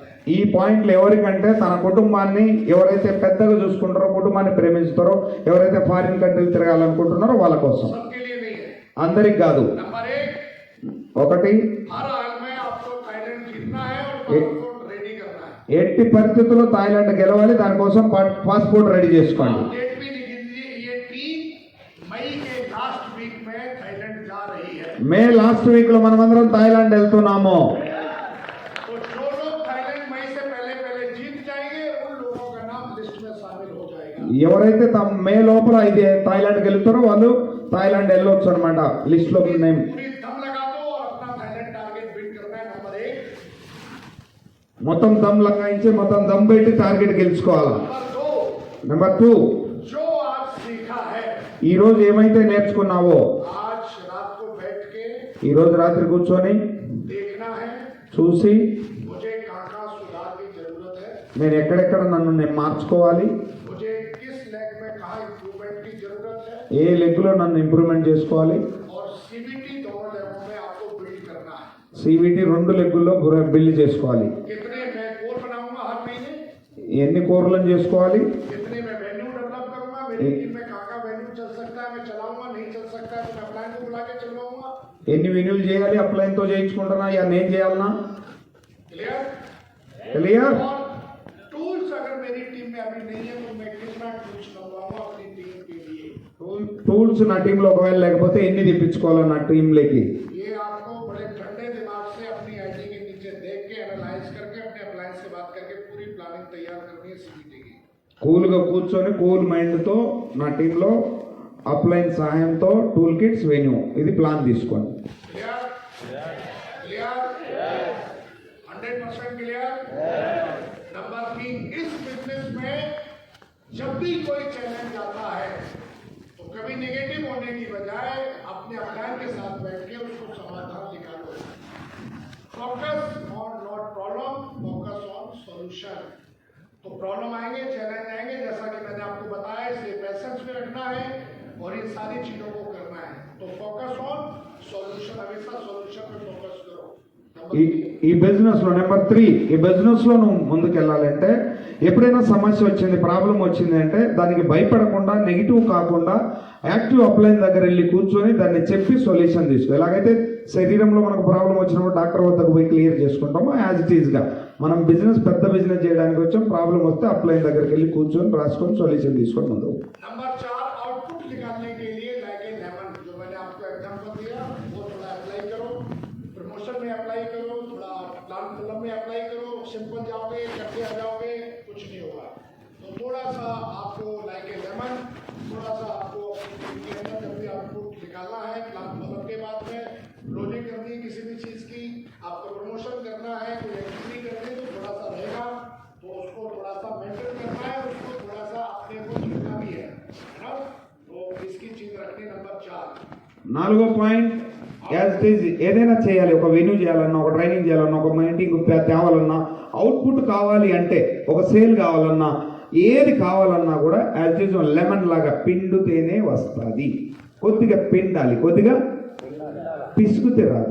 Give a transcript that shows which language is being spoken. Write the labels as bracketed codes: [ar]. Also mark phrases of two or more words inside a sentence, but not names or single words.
[te] ఈ పాయింట్లు ఎవరికంటే తన కుటుంబాన్ని ఎవరైతే పెద్దగా చూసుకుంటారో, కుటుంబాన్ని ప్రేమిస్తారో, ఎవరైతే ఫారిన్ కంట్రీలు తిరగాలనుకుంటున్నారో వాళ్ళ కోసం, [hi] सबके लिए नहीं है। [te] అందరికి కాదు. [hi] नंबर एक, [te] ఒకటి, [hi] हर हाल में आपको थाईलैंड जीतना है और [en] passport ready [hi] करना है। [te] ఎట్టి పరిస్థితుల్లో థాయిలాండ్ గెలవాలి, దానికోసం [en] passport ready [te] చేసుకోండి. [hi] डेट भी लिख लीजिए, ये टीम मई के [en] last week [hi] में थाईलैंड जा रही है। [te] మే [en] last week [te] లో మనమందరం థాయిలాండ్ వెళ్తున్నాము. [hi] तो जो लोग थाईलैंड मई से पहले पहले जीत जाएंगे उन लोगों का नाम लिस्ट में शामिल हो जाएगा। [te] ఎవరైతే మే లోపల ఇది థాయిలాండ్ గెలుస్తారో వాళ్ళు థాయిలాండ్ వెళ్ళొచ్చు అనమాట. లిస్ట్ లో నేమ్ [hi] पूरी दम लगा दो और अपना थाईलैंड [en] target beat [hi] करना है। नंबर एक। [te] మొత్తం దమ్ లగాయించి మొత్తం దమ్ పెట్టి టార్గెట్ గెలుచుకోవాలా. [hi] नंबर दो, [te] నెంబర్ 2, [hi] जो आज सीखा है, [te] ఈ రోజు ఏమైతే నేర్చుకున్నావో [hi] आज रात को बैठ के [te] ఈ రోజు రాత్రి కూర్చొని [hi] देखना है [te] చూసి [hi] मुझे कहाँ सुधार की जरूरत है, [te] నేను ఎక్కడెక్కడ నన్ను నేను మార్చుకోవాలి, [hi] मुझे किस लेग में कहाँ इम्प्रूवमेंट की जरूरत है, [te] ఏ లెగ్లో నన్ను ఇంప్రూవ్మెంట్ చేసుకోవాలి. [hi] और सीबीटी दोनों लेगों में आपको बिल्ड करना है। [te] సివిటి 2 లెగ్గుల్లో బిల్డ్ చేసుకోవాలి. [hi] कितने मैं कोर बनाऊंगा हर महीने, [te] ఎన్ని కోర్లను చేసుకోవాలి, [hi] कितने मैं वेन्यू डेवलप करूंगा, मेरी टीम में कहाँ वेन्यू चल सकता है, मैं चलाऊंगा, नहीं चल सकता है तो मैं प्लान को बुला के चलवाऊंगा। [te] ఎన్ని వెన్యూలు చేయాలి, అప్లైన్తో చేయించుకుంటున్నా, యా నేను చేయాలనా, [en] क्लियर? క్లియర్. [hi] और टूल्स अगर मेरी टीम में अभी नहीं है तो मैं कितना टूल्स मंगवाऊंगा अपनी टीम के लिए। [te] టూల్స్ నా టీంలో ఒకవేళ లేకపోతే ఎన్ని తెప్పించుకోవాలో నా టీంలోకి. [hi] ये आपको बड़े ठंडे दिमाग से अपनी आईडी के नीचे देख के एनालाइज करके अपने अप्लायंस से बात करके पूरी प्लानिंग तैयार करनी है सीबीटी की। [te] కూల్గా కూర్చొని కూల్ మైండ్తో నా టీంలో అప్లైన్ సహాయంతో [en] tool kits venue [te] ఇది ప్లాన్ తీసుకోండి. [en] Clear? Clear? 100% clear? [hi] नंबर 3, इस बिजनेस में जब भी कोई चैलेंज आता है तो कभी नेगेटिव होने की बजाय अपने अप्लायन के साथ बैठ के उसको समाधान निकालो। [en] Focus on not problem, focus on solution. [hi] तो प्रॉब्लम आएंगे, चैलेंज आएंगे, जैसा कि मैंने आपको बताया, इसलिए पैसेंस में रखना है और इन सारी चीजों को करना है। तो [en] focus on solution, [hi] हमेशा सॉल्यूशन पे फोकस करो। [te] ఈ బిజినెస్ లో నెంబర్ 3, ఈ బిజినెస్ లో నువ్వు ముందుకెళ్ళాలంటే ఎప్పుడైనా సమస్య వచ్చింది, ప్రాబ్లం వచ్చింది అంటే దానికి భయపడకుండా, నెగిటివ్ కాకుండా [en] active upline [te] దగ్గర వెళ్ళి కూర్చొని దాన్ని చెప్పి సొల్యూషన్ తీసుకో. ఎలాగైతే శరీరంలో మనకు ప్రాబ్లం వచ్చినప్పుడు డాక్టర్ వద్దకు పోయి క్లియర్ చేసుకుంటామో [en] as it is [te] గా మనం బిజినెస్ పెద్ద బిజినెస్ చేయడానికి వచ్చాం, ప్రాబ్లం వస్తే అప్లైన్ దగ్గరికి వెళ్ళి కూర్చొని రాసుకొని సొల్యూషన్ తీసుకొని ముందు. [hi] नंबर 4, आउटपुट निकालने के लिए [en] like a lemon, [hi] जो मैंने आपको एग्जांपल दिया वो थोड़ा अप्लाई करो, प्रमोशन में अप्लाई करो, थोड़ा [en] plan film [hi] में अप्लाई करो। सिंपल जाओगे, करते आ जाओगे, कुछ नहीं होगा। तो थोड़ा सा आपको [en] like a lemon, [hi] थोड़ा सा आपको के अंदर जब भी आउटपुट निकालना है, [en] plan film [hi] के बाद में क्लोजिंग करनी है किसी भी चीज की, आपको प्रमोशन करना है, कोई एक्टिविटी करनी है तो थोड़ा सा रहेगा, तो उसको थोड़ा सा मेंटेन करना है, उसको थोड़ा सा अपने को जीतना भी है ना। तो इसकी चीज रखनी। नंबर 4, [te] 4వ పాయింట్ [en] as it is [te] ఏదైనా చేయాలి, ఒక వెన్యూ చేయాలన్నా, ఒక ట్రైనింగ్ చేయాలన్నా, ఒక మీటింగ్ తేవాలన్నా, అవుట్పుట్ కావాలి అంటే, ఒక సేల్ కావాలన్నా, ఏది కావాలన్నా కూడా [en] as it is lemon [te] లాగా పిండుతేనే వస్తుంది. కొద్దిగా పిండాలి, కొద్దిగా పిసుకుతే రాదు.